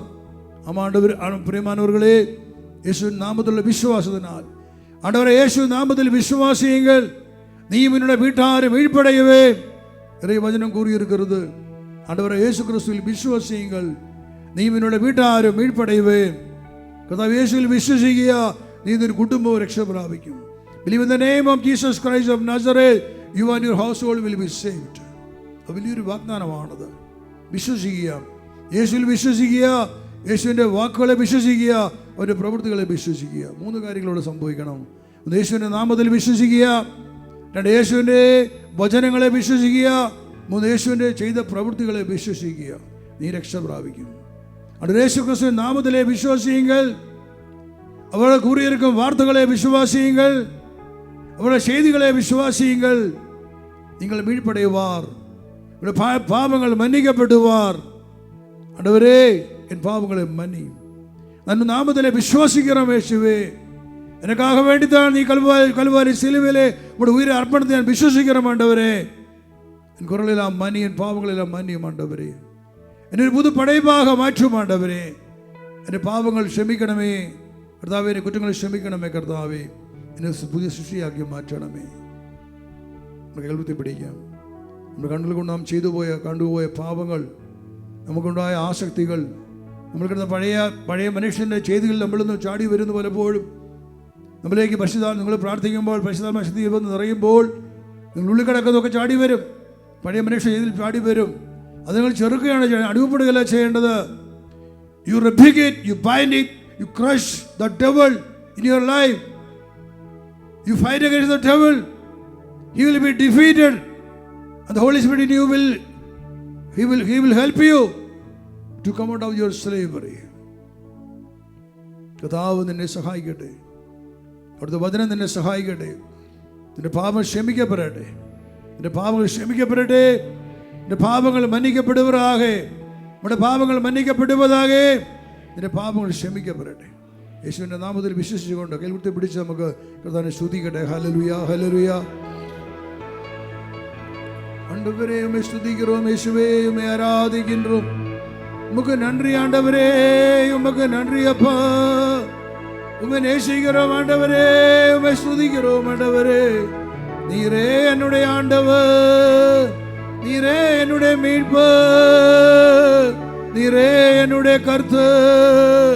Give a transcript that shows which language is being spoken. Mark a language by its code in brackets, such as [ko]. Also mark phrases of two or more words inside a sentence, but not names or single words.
[ta] ஆமாண்டவர், பிரியமானவர்களே, இயேசுவின் நாமத்தில் விசுவாசத்தினால் ஆண்டவரே, இயேசு நாமத்தில் விசுவாசியுங்கள், நீயும் என்னுடைய வீட்டாரும் மீட்படையவே இறை வசனம் கூறியிருக்கிறது. ஆண்டவரே, இயேசு கிறிஸ்துவில் விசுவாசியுங்கள், நீயும் என்னுடைய வீட்டாரும் மீட்படையவே. [ml] കർത്താവ് യേശുവിൽ വിശ്വസിക്കുക, നീ നിന്റെ കുടുംബവും രക്ഷ പ്രാപിക്കും. [en] Believe in the name of Jesus Christ of Nazareth, you and your household will be saved. [ml] വലിയൊരു വാഗ്ദാനമാണത്. വിശ്വസിക്കുക, യേശുവിൽ വിശ്വസിക്കുക, യേശുവിൻ്റെ വാക്കുകളെ വിശ്വസിക്കുക, അവരുടെ പ്രവൃത്തികളെ വിശ്വസിക്കുക. 3 കാര്യങ്ങളോട് സംഭവിക്കണം. ഒന്ന്, യേശുവിൻ്റെ നാമത്തിൽ വിശ്വസിക്കുക. 2, യേശുവിൻ്റെ വചനങ്ങളെ വിശ്വസിക്കുക. 3, യേശുവിൻ്റെ ചെയ്ത പ്രവൃത്തികളെ വിശ്വസിക്കുക. നീ രക്ഷ പ്രാപിക്കും. അവിടെ യേശു ക്രിസ്തു നാമത്തിലെ വിശ്വാസിയുங்கள், [ta] அவர்கள் கூறியிருக்கும் வார்த்தைகளை விசுவாசியுங்கள், அவருடைய செய்திகளை விசுவாசியுங்கள், நீங்கள் மீட்படைவார், பாவங்கள் மன்னிக்கப்படுவார். ஆண்டவரே, என் பாவங்களை மன்னி, நான் நாமத்திலே விசுவாசிக்கிறோம் இயேசுவே, எனக்காக வேண்டித்தான் நீ கல்வாரி சிலுவையிலே உடைய உயிரை அர்ப்பணித்து நான் விசுவாசிக்கிறோம் ஆண்டவரே. என் குரலெல்லாம் மன்னி, என் பாவங்களெல்லாம் மன்னியும் ஆண்டவரே. என்னை புது படைப்பாக மாற்றும் ஆண்டவரே. என் பாவங்கள் [ml] ക്ഷമിക്കണമേ കർത്താവേ, എന്റെ കുറ്റങ്ങൾ ക്ഷമിക്കണമേ കർത്താവേ. എന്നെ പുതിയ സൃഷ്ടിയാക്കി മാറ്റണമേ. നമ്മുടെ കേൾവത്തെ പിടിക്കാം. നമ്മുടെ കണ്ണുകൾ കൊണ്ട് നാം കണ്ടുപോയ പാപങ്ങൾ, നമുക്കുണ്ടായ ആസക്തികൾ, നമ്മൾ കിടന്ന പഴയ മനുഷ്യൻ്റെ ചെയ്തികളിൽ നമ്മളിന്ന് ചാടി വരുന്നു. പലപ്പോഴും നമ്മളിലേക്ക് നിങ്ങൾ പ്രാർത്ഥിക്കുമ്പോൾ പരിശുദ്ധാത്മ ശക്തി വന്ന് നിറയുമ്പോൾ നിങ്ങളുള്ളിൽ കിടക്കുന്നതൊക്കെ ചാടി വരും. പഴയ മനുഷ്യ ചെയ്തിൽ ചാടി വരും. അത് നിങ്ങൾ ചെറുക്കുകയാണ് ചെയ്യുന്നത്, അടിവുപ്പെടുകയല്ല ചെയ്യേണ്ടത്. [en] You rebuke it, you bind it, you crush the devil in your life. You fight against the devil, he will be defeated, and the Holy Spirit in you he will help you to come out of your slavery. [ml] കർത്താവ് നിന്നെ സഹായിക്കട്ടെ, അവിടുത്തെ വചനം നിന്നെ സഹായിക്കട്ടെ. നിന്റെ പാപങ്ങൾ ക്ഷമിക്കപ്പെടട്ടെ, നിന്റെ പാപങ്ങൾ ക്ഷമിക്കപ്പെടട്ടെ, നിന്റെ പാപങ്ങൾ മന്നിക്കപ്പെടുവതാകെ, നമ്മുടെ പാപങ്ങൾ മന്നിക്കപ്പെടുവതാകെ, നിന്റെ പാപങ്ങൾ ക്ഷമിക്കപ്പെടട്ടെ. യേശുവിൻ്റെ നാമത്തിൽ വിശ്വസിച്ചുകൊണ്ട് കൈകുത്തി പിടിച്ച് നമുക്ക് കർത്താവിനെ സ്തുതിക്കട്ടെ. ഹല്ലേലൂയ, ഹല്ലേലൂയ. [ta] ஆண்டவரே உம்மை ஸ்துதிக்கிறோம், இயேசுவே உம்மை ஆராதிக்கின்றோம். உமக்கு நன்றி ஆண்டவரே, உமக்கு நன்றி அப்பா. உம்மை நேசிக்கிறோம் ஆண்டவரே, உம்மை ஸ்துதிக்கிறோம் ஆண்டவரே. நீரே என்னுடைய ஆண்டவர், நீரே என்னுடைய மீட்பர், நீரே என்னுடைய கர்த்தர்.